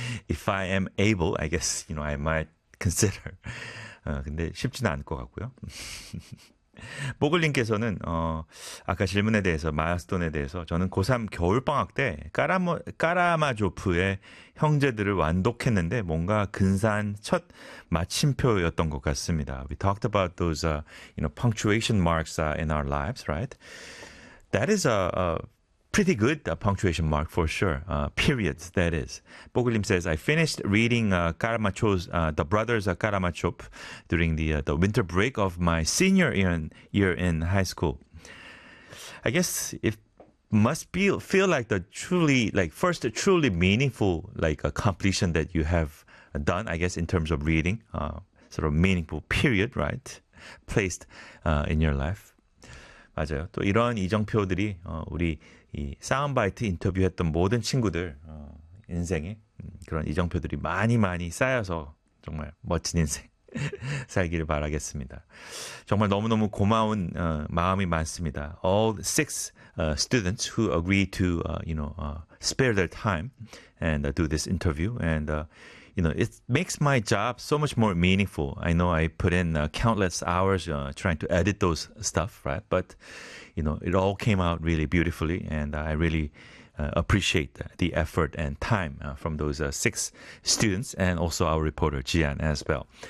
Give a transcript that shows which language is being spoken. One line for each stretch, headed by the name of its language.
English: If I am able, I guess, you know, I might consider.
Korean: 근데 쉽지는 않을 것 같고요. 보글님께서는 아까 질문에 대해서 마일스톤에 대해서 저는 고3 겨울방학 때 까라마조프의 형제들을 완독했는데 뭔가 근사한 첫 마침표였던 것 같습니다.
English: We talked about those you know punctuation marks in our lives, right? That is a pretty good punctuation mark for sure. Periods, that is. 보글님 says I finished reading Karamazov's The Brothers of Karamazov during the winter break of my senior year in high school. I guess it must be feel like the truly like first truly meaningful like a completion that you have done, I guess, in terms of reading, sort of meaningful period, right? Placed in your life.
Korean: 맞아요. 또 이런 이정표들이 우리 이 사운드바이트 인터뷰했던 모든 친구들 인생에 그런 이정표들이 많이 많이 쌓여서 정말 멋진 인생 살기를 바라겠습니다. 정말 너무너무 고마운 마음이 많습니다.
English: All six students who agree to you know spare their time and do this interview and you know it makes my job so much more meaningful. I know I put in countless hours trying to edit those stuff, right? But you know, it all came out really beautifully, and I really appreciate the effort and time from those six students and also our reporter, Jian, as well.